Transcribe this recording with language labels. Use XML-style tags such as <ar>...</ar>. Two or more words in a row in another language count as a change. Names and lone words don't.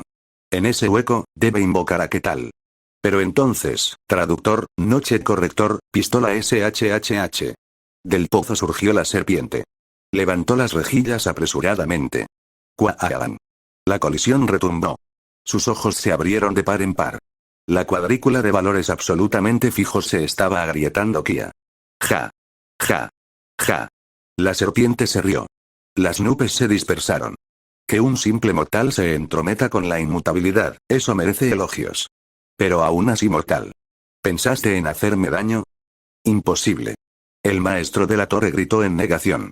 <es>En ese hueco, debe invocar a ¿qué tal? Pero entonces, traductor, noche corrector, pistola SHHH. Del pozo surgió la serpiente. Levantó las rejillas apresuradamente. ¡Cuaarán! La colisión retumbó. Sus ojos se abrieron de par en par. La cuadrícula de valores absolutamente fijos se estaba agrietando. Ja. Ja. Ja. La serpiente se rió. Las nubes se dispersaron. Que un simple mortal se entrometa con la inmutabilidad, eso merece elogios. Pero aún así mortal. ¿Pensaste en hacerme daño? Imposible. El maestro de la torre gritó en negación.</es>